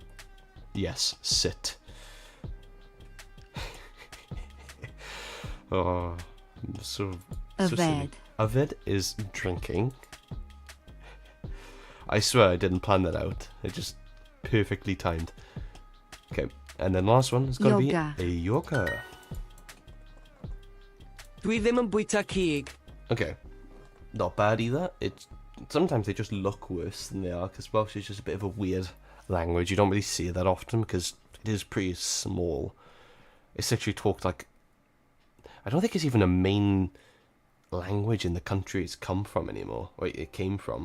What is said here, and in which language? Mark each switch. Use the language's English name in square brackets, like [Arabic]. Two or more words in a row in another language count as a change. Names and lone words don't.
[English] Yes, sit. Oh, so silly. Yfed. Yfed is drinking. I swear I didn't plan that out. It just perfectly timed. Okay, and then last one is going to Yoga. be a yoga. [Welsh] Dwi ddim yn bwyta cig. [English] Okay, not bad either. Sometimes they just look worse than they are, because Welsh is just a bit of a weird language. You don't really see it that often because it is pretty small. It's literally talked like... I don't think it's even a main language in the country it's come from anymore, or it came from.